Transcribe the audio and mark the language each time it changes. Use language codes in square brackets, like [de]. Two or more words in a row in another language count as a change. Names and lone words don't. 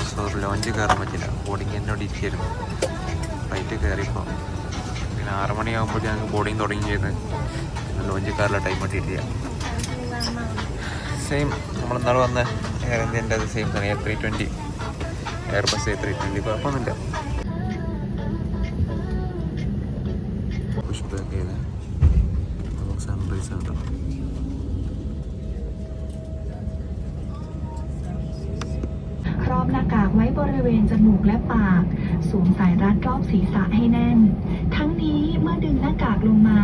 [ml] സോ ലോഞ്ച് കയറാൻ പറ്റില്ല, ബോർഡിങ് എന്നോട് ഇരിക്കായിരുന്നു. ഫ്ലൈറ്റ് കയറിയപ്പോൾ പിന്നെ 6 മണിയാകുമ്പോൾ ഞങ്ങൾക്ക് ബോർഡിങ് തുടങ്ങി ചെയ്ത് ലോഞ്ച് കയറാനുള്ള ടൈം കിട്ടിയിട്ടില്ല. സെയിം നമ്മളിന്നാൾ വന്ന എയർ ഇന്ത്യൻ്റെ അത് സെയിം തന്നെ, A320 എയർബസ് A320. കുഴപ്പമൊന്നുമില്ല. [en] push back [ml] ചെയ്ത് സൺറൈസ് ഉണ്ടോ. [th] ครอบหน้ากากไว้บริเวณจมูกและปากสวมสายรัดรอบศีรษะให้แน่นทั้งนี้เมื่อดึงหน้ากากลงมา